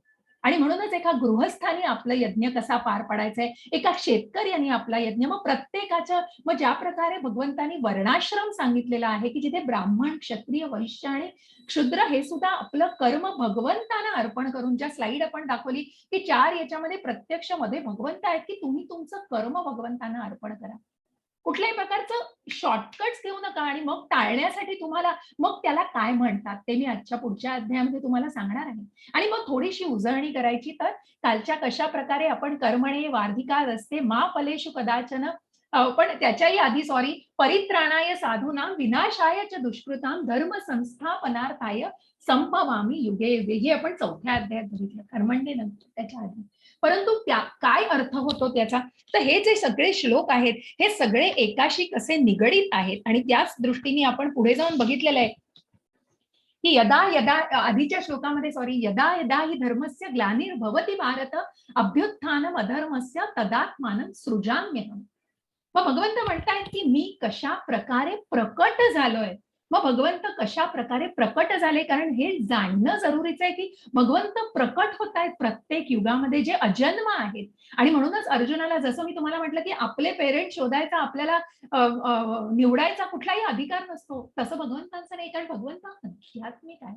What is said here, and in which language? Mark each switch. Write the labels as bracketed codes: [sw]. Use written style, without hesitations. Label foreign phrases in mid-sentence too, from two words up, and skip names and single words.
[mr] आणि म्हणूनच एका गृहस्थाने आपलं यज्ञ कसा पार पाडायचा आहे, एका शेतकऱ्याने आपला यज्ञ, मग प्रत्येकाच्या, मग ज्या प्रकारे भगवंतांनी वर्णाश्रम सांगितलेला आहे, की जिथे ब्राह्मण, क्षत्रिय, वैश्य आणि क्षुद्र हे सुद्धा आपलं कर्म भगवंतांना अर्पण करून, ज्या स्लाइड आपण दाखवली की 4 याच्यामध्ये प्रत्यक्ष मध्ये भगवंत आहेत, की तुम्ही तुमचं कर्म भगवंतांना अर्पण करा. कुठल्याही प्रकारचं शॉर्टकट्स घेऊ नका, आणि मग टाळण्यासाठी तुम्हाला मग त्याला काय म्हणतात ते मी आजच्या पुढच्या अध्यायामध्ये तुम्हाला सांगणार आहे. आणि मग थोडीशी उजळणी करायची, तर कालच्या कशा प्रकारे आपण [sa] कर्मणे वार्धिका रस्ते मा फलेषु कदाचन, [mr] पण त्याच्याही आधी सॉरी, [sa] परित्राणाय साधूनां विनाशाय च दुष्कृतां धर्म संस्थापनार्थाय संभवामी युगे युगे, [mr] हे आपण 4थ्या अध्यायात बघितलं, कर्मण्य नंतर त्याच्या आधी. परंतु त्या काय अर्थ होतो त्याचा, तर हे जे सगळे श्लोक आहेत हे सगळे एकाशी कसे निगडीत आहेत, आणि त्याच दृष्टीने आपण पुढे जाऊन बघितलेलं आहे की [sa] यदा यदा, [mr] आधीच्या श्लोकामध्ये सॉरी, [sa] यदा यदा ही धर्मस्य ग्लानिर्भवती भारत अभ्युत्थानम अधर्मस्य तदात्मानं सृजाम्यहम. [mr] मग भगवंत म्हणतायत की मी कशा प्रकारे प्रकट झालोय. मग भगवंत कशा प्रकारे प्रकट झाले, कारण हे जाणणं जरुरीचं आहे की भगवंत प्रकट होत आहेत प्रत्येक युगामध्ये, जे अजन्म आहेत. आणि म्हणूनच अर्जुनाला, जसं मी तुम्हाला म्हटलं की आपले पेरेंट शोधायचा आपल्याला निवडायचा कुठलाही अधिकार नसतो, तसं भगवंतांचं नाही, कारण भगवंत आध्यात्मिक आहे.